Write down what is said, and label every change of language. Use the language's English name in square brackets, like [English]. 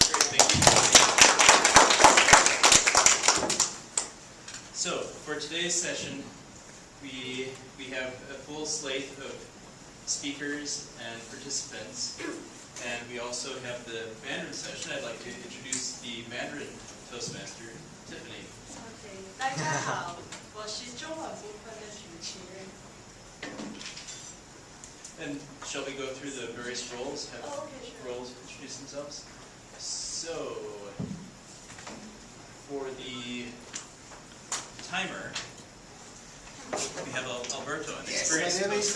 [English] Great, thank you. So for today's session, we have a full slate of speakers and participants, and we also have the Mandarin session. I'd like to introduce the Mandarin Toastmaster, Tiffany. Okay, [Chinese] 大家好，我是中文部分的主持人。 [English] And shall we go through the various roles? Have Okay, sure. roles introduce themselves? So, for the timer, we have Alberto, an experienced My name is